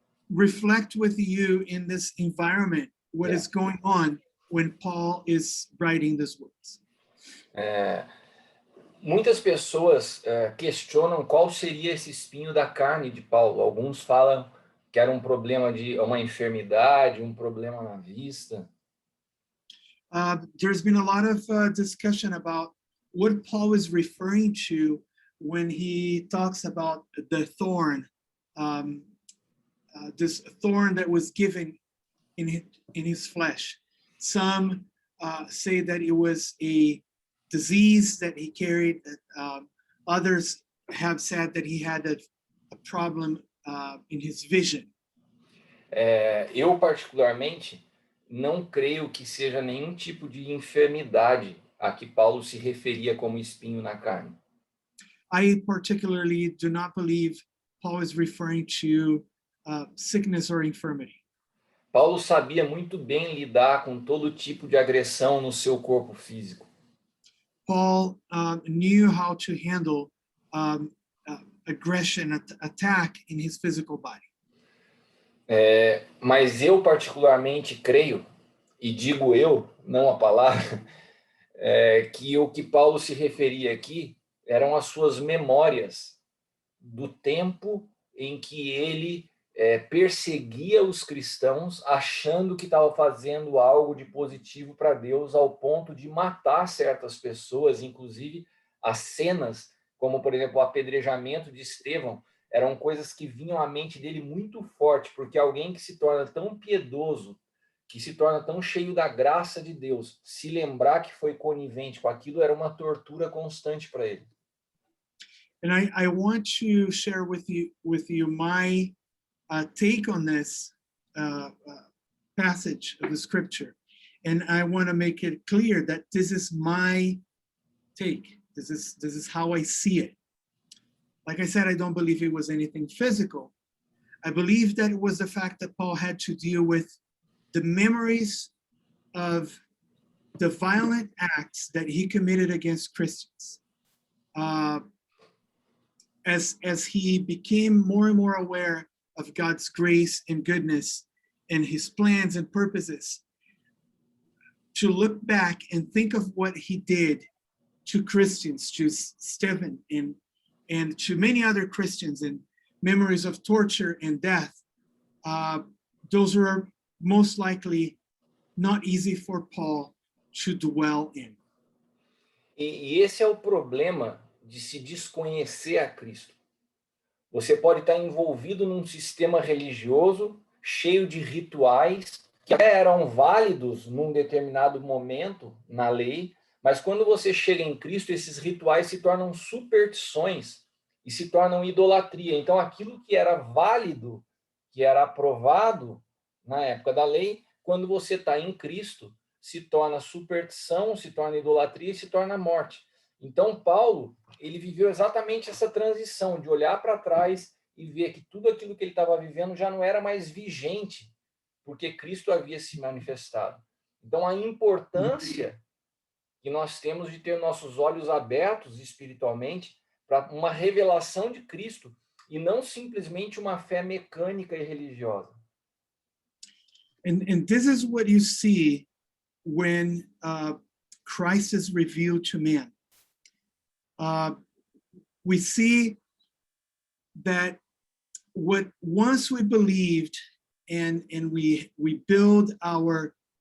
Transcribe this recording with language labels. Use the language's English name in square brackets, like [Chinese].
[English] reflect with you in this environment what Yeah. is going on when Paul is writing these words. [Portuguese] Muitas pessoas questionam qual seria esse espinho da carne de Paulo. Alguns falam que era um problema de uma enfermidade, um problema na vista. [English] There's been a lot of discussion about what Paul is referring to when he talks about the thorn, this thorn that was given in his flesh. Some say that it was a disease that he carried. Others have said that he had a problem in his vision. [Portuguese] Eu, particularmente, não creio que seja nenhum tipo de enfermidade a que Paulo se referia como espinho na carne. [English] I particularly do not believe Paul is referring to sickness or infirmity. [Portuguese] Paulo sabia muito bem lidar com todo tipo de agressão no seu corpo físico. [English] Paul knew how to handle aggression, attack in his physical body. [Portuguese] Mas eu particularmente creio, e digo eu, não a palavra, que o que Paulo se referia aqui eram as suas memórias do tempo em que ele perseguia os cristãos, achando que estava fazendo algo de positivo para Deus, ao ponto de matar certas pessoas, inclusive as cenas, como por exemplo o apedrejamento de Estevão, eram coisas que vinham à mente dele muito forte, porque alguém que se torna tão piedoso, que se torna tão cheio da graça de Deus, se lembrar que foi conivente com aquilo era uma tortura constante para ele. [English] And I want to share with you my take on this passage of the scripture. And I want to make it clear that this is my take. This is how I see it. Like I said, I don't believe it was anything physical. I believe that it was the fact that Paul had to deal with the memories of the violent acts that he committed against Christians. As he became more and more aware of God's grace and goodness and his plans and purposes, to look back and think of what he did to Christians, to Stephen and to many other Christians, and memories of torture and death, those were most likely not easy for Paul to dwell in. [Portuguese] E esse é o problema de se desconhecer a Cristo. Você pode estar envolvido num sistema religioso cheio de rituais que até eram válidos num determinado momento na lei, mas quando você chega em Cristo, esses rituais se tornam superstições e se tornam idolatria. Então, aquilo que era válido, que era aprovado na época da lei, quando você está em Cristo, se torna superstição, se torna idolatria e se torna morte. Então, Paulo, ele viveu exatamente essa transição de olhar para trás e ver que tudo aquilo que ele estava vivendo já não era mais vigente, porque Cristo havia se manifestado. Então, a importância que nós temos de ter nossos olhos abertos espiritualmente para uma revelação de Cristo e não simplesmente uma fé mecânica e religiosa. [English] And this is what you see when Christ is revealed to man. We see that what once we believed and we build our